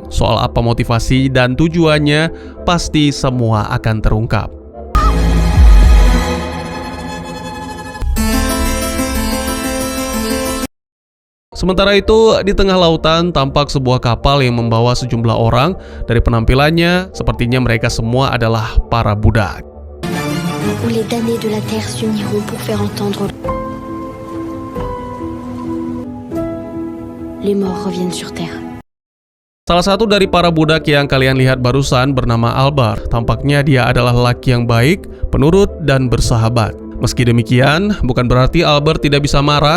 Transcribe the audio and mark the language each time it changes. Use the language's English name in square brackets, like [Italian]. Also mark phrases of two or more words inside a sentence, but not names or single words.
[Indonesian] Soal apa motivasi dan tujuannya, pasti semua akan terungkap. Sementara itu, di tengah lautan tampak sebuah kapal yang membawa sejumlah orang. Dari penampilannya, sepertinya mereka semua adalah para budak. [French] Où les damnés de la terre s'uniront pour faire entendre. Les morts reviennent sur terre. [Indonesian] Salah satu dari para budak yang kalian lihat barusan bernama Albert. Tampaknya dia adalah lelaki yang baik, penurut, dan bersahabat. Meski demikian, bukan berarti Albert tidak bisa marah.